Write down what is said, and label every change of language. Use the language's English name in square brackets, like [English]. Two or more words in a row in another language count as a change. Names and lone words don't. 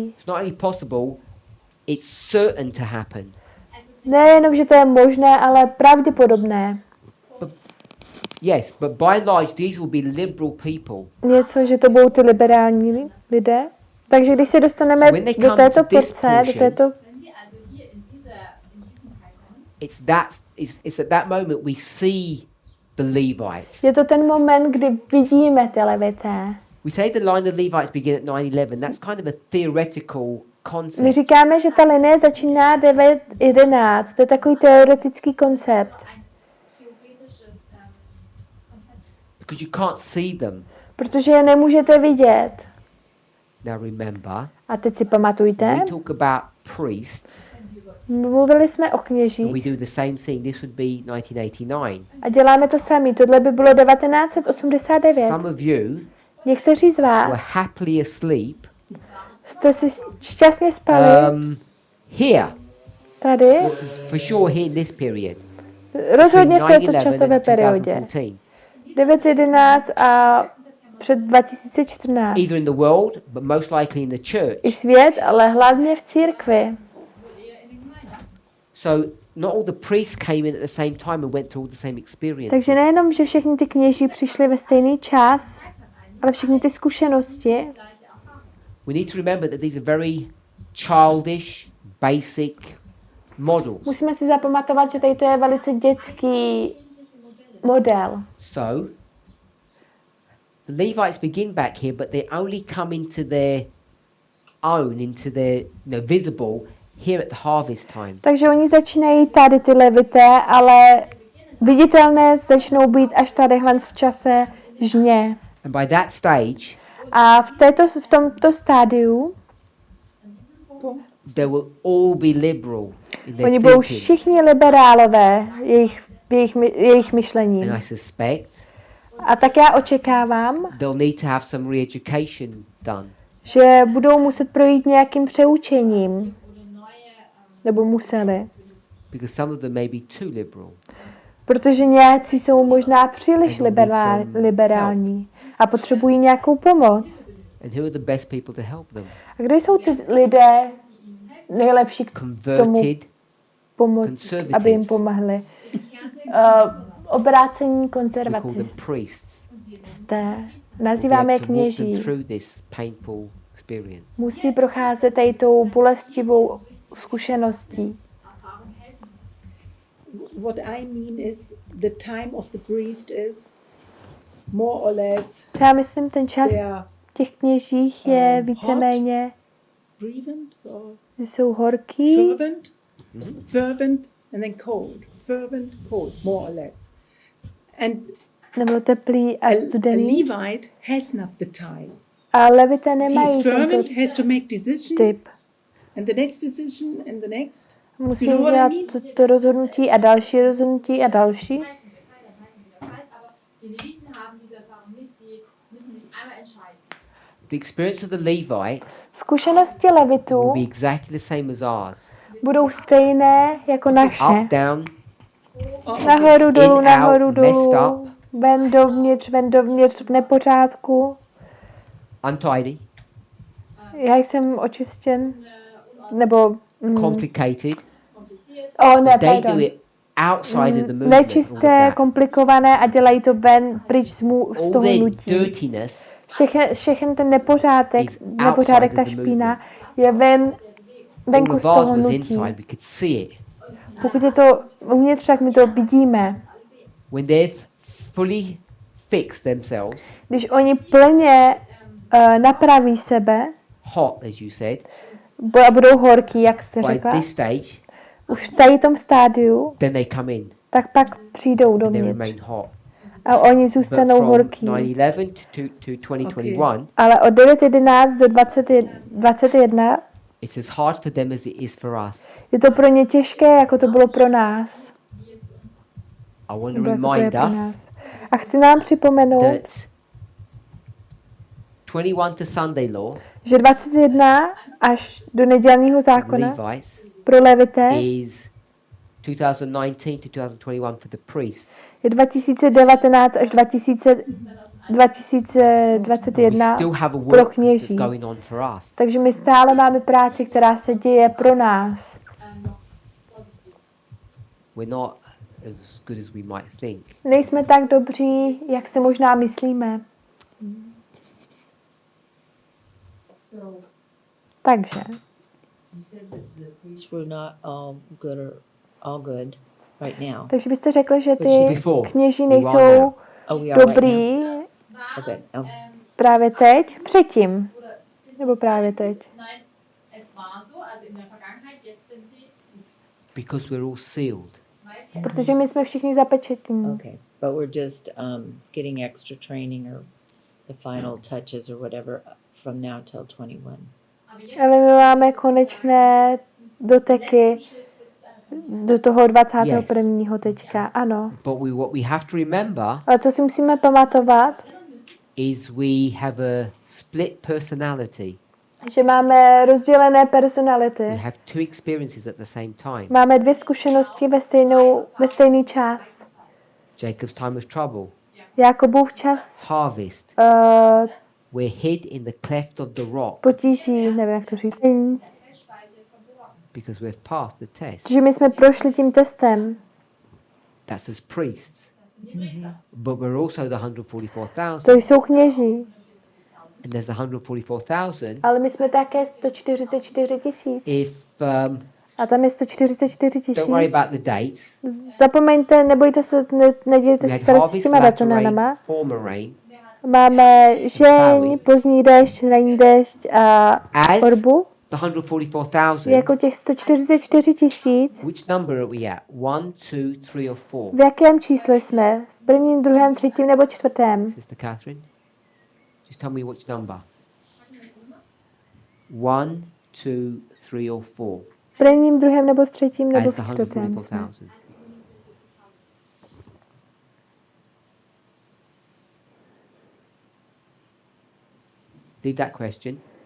[English] It's not only possible, it's certain to happen. [Czech] Nejenom, že to je možné, ale pravděpodobné. [English] Yes, but by and large, these will be liberal people. [Czech] Něco, že to budou ty liberální lidé. Takže když se dostaneme [English] So when they do come [Czech] této [English] to this [Czech] porce, do této, [English] It's at that moment we see the Levites. [Czech] je to ten moment, kdy vidíme ty levité. [English] We say the line of Levites begin at 9/11. That's kind of a theoretical [Czech] My [English] concept. [Czech] říkáme, že ta linie začíná 9:11. To je takový teoretický koncept. [English] Because you can't see them. [Czech] Protože je nemůžete vidět. [English] Now remember, [Czech] A teď si pamatujte, [English] we talk about priests, [Czech] mluvili jsme o [English] and [Czech] kněžích [English] we do the same thing. This would be 1989. [Czech] a děláme to sami. Tohle by bylo 1989. [English] Some of you [Czech] Někteří z [English] were [Czech] vás [English] happily asleep [Czech] jste si šťastně spali [English] here, [Czech] tady, [English] for sure here in this period. [Czech] rozhodně v této 9/11 časové [English] and [Czech] periodě. 2014. 9:11 a před 2014. [English] Either in the world, but most likely in the church. [Czech] I svět, ale hlavně v církvi. [English] So not all the priests came in at the same time and went through all the same experiences. [Czech] Takže nejenom, že všichni ty kněží přišli ve stejný čas, ale všechny ty zkušenosti, [English] we need to remember that these are very childish, basic models. [Czech] musíme si zapamatovat, že tady to je velice dětský model. [English] So, the Levites begin back here, but they only come into their own, into their visible here at the harvest time. [Czech] Takže oni začínají tady ty levité, ale viditelné začnou být až tadyhle v čase žně. [English] And by that stage, [Czech] A v tomto stádiu [English] they will all be liberal in their [Czech] oni budou [English] thinking. [Czech] všichni liberálové jejich myšlením. [English] And I suspect [Czech] A tak já očekávám, [English] they'll need to have some re-education done. [Czech] že budou muset projít nějakým přeučením. Nebo museli. [English] Because some of them may be too liberal. [Czech] Protože nějací jsou možná příliš liberální a potřebují nějakou pomoc. [English] And who are the best people to help them? [Czech] A kdo jsou ty lidé nejlepší k tomu [English] Converted [Czech] pomoct, aby jim pomohli? Obrácení [English] we call them [Czech] konzervatisté. [English] priests. [Czech] Nazýváme je [English] To walk them [Czech] kněží. [English] through this painful experience. [Czech] Musí procházet tady tou bolestivou zkušeností. [English] What I mean is the time of the priest is more or less [Czech] Já myslím, ten čas [English] they are [Czech] těch kněžích je víceméně, [English] fervent or [Czech] že jsou horký, [English] fervent and then cold. Fervent, cold, more or less. And [Czech] nebo teplý a a studený. [English] Levite has not the time. [Czech] A levité [English] He [Czech] nemají [English] is [Czech] tento [English] fervent, has to make decision, [Czech] typ. [English] and the next decision, and the next. [Czech] Musí [English] You know what I [Czech] udělat [English] mean? [Czech] to rozhodnutí a další rozhodnutí a další. [German] Aber die Leviten haben diese Erfahrung nicht. Sie müssen sich einmal entscheiden. [English] The experience of the Levites [Czech] Zkušenosti [English] will [Czech] levitů [English] be exactly the same as ours. [Czech] budou stejné jako naše. [English] Up, down, [Czech] Nahoru, dolů, [English] in, [Czech] nahoru, [English] out, messed [Czech] dolů. [English] up. [Czech] Ven dovnitř, v nepořádku. [English] untidy, [Czech] Já jsem očištěn, nebo [English] complicated. [Czech] ne, [English] They do [Czech] pardon. [English] it outside of the movement. all of [Czech] Nečisté, [English] that. [Czech] komplikované a dělají to ven, pryč z [English] All [Czech] toho [English] their [Czech] hnutí. [English] dirtiness [Czech] Všechen ten nepořádek, [English] is [Czech] nepořádek, ta [English] outside of the [Czech] špína je venku [English] all [Czech] z [English] of ours [Czech] toho [English] was [Czech] hnutí. [English] inside. We could see it. [Czech] Pokud je to uvnitř, tak my to vidíme. [English] When they've fully fixed themselves, [Czech] Když oni plně napraví sebe [English] hot as you said, [Czech] a budou horký, jak jste [English] by [Czech] řekla, [English] this stage, [Czech] už v tady tom stádiu, [English] then they come in. [Czech] tak pak přijdou [English] They [Czech] dovnitř. [English] remain hot. [Czech] A oni [English] But [Czech] zůstanou [English] from [Czech] horký. [English] 9/11 to 2021, [Czech] Ale od 9.11 do 2021 [English] it's as hard for them as it is for us. [Czech] je to pro ně těžké, jako to bylo pro nás. [English] I want to [Czech] Nebo jako to je [English] remind [Czech] pro [English] us [Czech] nás. A chci nám připomenout, [English] that 21 to Sunday law, [Czech] že 21 až do nedělního zákona [English] Levites, [Czech] pro levité [English] is 2019 to 2021 for the priests. [Czech] je 2019 až [English] We [Czech] 2021 [English] still have a [Czech] pro [English] work that's [Czech] kněží. [English] going on for us. [Czech] Takže my stále máme práci, která se děje pro nás. [English] We're not as good as we might think. [Czech] Nejsme tak dobří, jak si možná myslíme. Takže [English] You said that the priests were not all good right now. [Czech] Takže byste řekli, že ty [English] Before, [Czech] kněží [English] we are [Czech] nejsou [English] now. Oh, we are right [Czech] dobrý [English] now. Okay. [Czech] právě teď, předtím, nebo právě teď. [German] Nein, es war so, also in der Vergangenheit, jetzt sind sie [English] Because we're all sealed. [Czech] Protože my jsme všichni zapečetní. [English] Okay, but we're just getting extra training or the final touches or whatever from now till 21. [Czech] Ale my máme konečné doteky do toho 21. teďka, ano. [English] But what we have to remember [Czech] Ale co si musíme pamatovat, [English] is we have a split personality. [Czech] že máme rozdělené [English] We [Czech] personality. [English] have two experiences at the same time. [Czech] Máme dvě zkušenosti ve stejný čas. [English] Jacob's time of trouble, [Czech] Jakobův čas [English] harvest. We're hid in the cleft of the rock [Czech] potíží, nevím, jak to říct. [English] because we've passed the test. [Czech] Že my jsme prošli tím testem. [English] That's as priests. But we're also the [Czech] To 144,000. jsou kněží. [English] and there's 144,000. [Czech] Ale my jsme také 144 tisíc. [English] If [Czech] A tam je 144 tisíc. [English] don't worry about the dates. [Czech] Zapomeňte, nebojte se, nedělejte [English] We [Czech] se [English] had [Czech] starosti s [English] harvest, [Czech] těma [English] latter rain, [Czech] datumama. [English] former rain. [Czech] Máme žeň, pozdní déšť, ranní déšť a [English] As [Czech] orbu. [English] the 144,000. [Czech] Jako těch 144 tisíc. [English] Which number are we at? 1, 2, 3, or 4? [Czech] V jakém čísle jsme? V prvním, druhém, třetím nebo čtvrtém? [English] Sister Catherine, just tell me which number. 1, 2, 3, or 4. [Czech] V prvním, druhém nebo v třetím nebo [English] As the [Czech] v čtvrtém jsme. 144,000. [English] Leave that question.